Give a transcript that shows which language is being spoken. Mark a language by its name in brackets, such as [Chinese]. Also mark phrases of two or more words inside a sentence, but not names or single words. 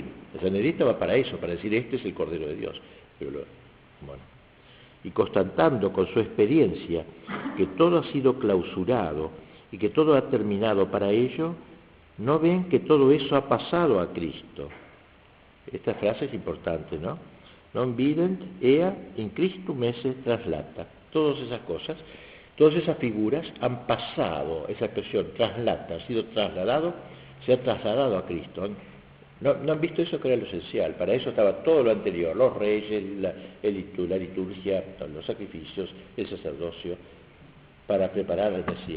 [Spanish] El Sanedrín estaba para eso, para decir este es el Cordero de Dios. Pero bueno. Y constatando con su experiencia que todo ha sido clausurado y que todo ha terminado para ello, no ven que todo eso ha pasado a Cristo. Esta frase es importante, ¿no? [Latin] Non vident ea in Christum esse traslata. [Spanish] Todas esas cosas, todas esas figuras han pasado, esa expresión traslata, ha sido trasladado, se ha trasladado a Cristo. No han visto eso, que era lo esencial. Para eso estaba todo lo anterior, los reyes, la liturgia, los sacrificios, el sacerdocio, para preparar al Mesías.